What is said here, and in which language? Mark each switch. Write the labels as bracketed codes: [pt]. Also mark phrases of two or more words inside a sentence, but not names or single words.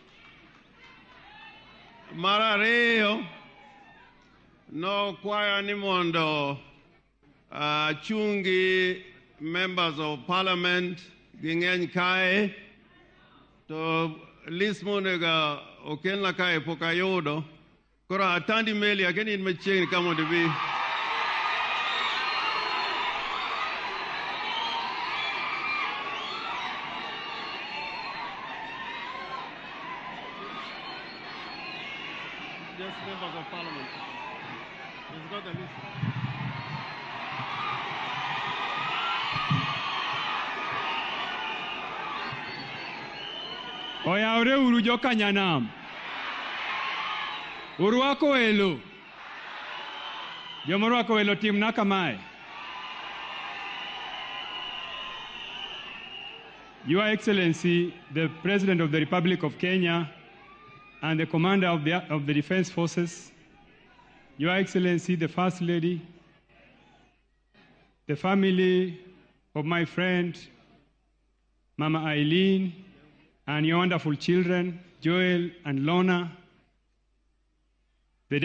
[luo] Mar ariyo, nokwayo ni mondo chungi [en] members of parliament [luo] gi ng'eny kae, to list monega okelna kae pok ayudo. Koro atandi meli akeni in machiegni ka mondo bi. [en] Just members of parliament. He's got the list. [luo] Oyaore uru jokanyanam. Urwako welo. Jomorwako welo timna kamae. [en] Your Excellency, the President of the Republic of Kenya, and the Commander of the Defense Forces, Your Excellency, the First Lady, the family of my friend, Mama Eileen, and your wonderful children, Joel and Lorna, the